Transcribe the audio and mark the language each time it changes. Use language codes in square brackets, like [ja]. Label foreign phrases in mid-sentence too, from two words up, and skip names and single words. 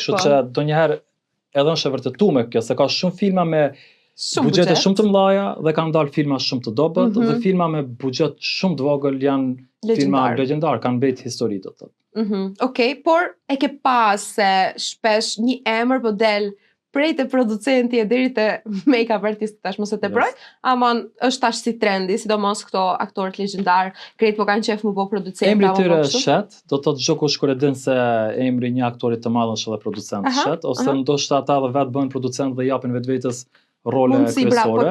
[sq] Kështu që donjëherë edhe është e vërtetuar me kjo, se ka shumë filma me buxhete shumë të mëdha dhe kanë dalë filma shumë të dobët dhe filma me buxhet shumë të vogël janë filma legjendar, kanë mbet histori do të thotë. Okej, por e ke pas se shpesh një emër po del prej të producenti e deri te [en] make-up artist [sq] tash mos e teproj, amon është tash si trendi, sidomos këto aktorët legjendar, krejt po kanë qef mu po producent. Emri i tyre është shet, do të thotë çdo kush kur e din se emri një aktori të madh është edhe producent shet, ose ndoshta ata edhe vetë bëjnë producent dhe japin vetvetes role kryesore.